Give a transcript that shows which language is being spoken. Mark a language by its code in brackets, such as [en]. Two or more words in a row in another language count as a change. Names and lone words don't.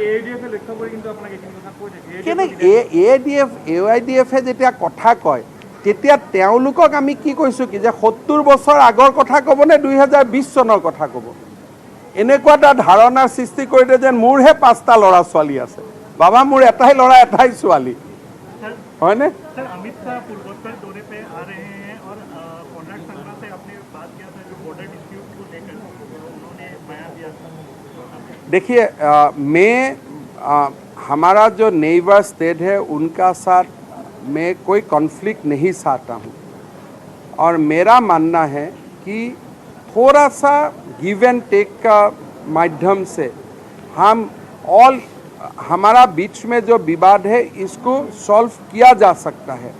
[as] AIDF-এ যেতিয়া কথা কয়, তেতিয়া তেওঁলোকক আমি কি কৈছোঁ কি যে 70 বছৰ আগৰ কথা ক'বনে 2020 চনৰ কথা ক'ব? এনেকুৱা এটা ধাৰণাৰ সৃষ্টি কৰিলে যেন মোৰহে 5টা ল'ৰা ছোৱালী আছে। বাবা, মোৰ এটাই ল'ৰা, এটাই ছোৱালী, হয়নে? [hi] देखिए, मैं हमारा जो [en] neighbour state [hi] है उनका साथ मैं कोई कॉन्फ्लिक्ट नहीं चाहता हूँ, और मेरा मानना है कि थोड़ा सा [en] give and take [hi] का माध्यम से हम हमारा बीच में जो विवाद है इसको सॉल्व किया जा सकता है।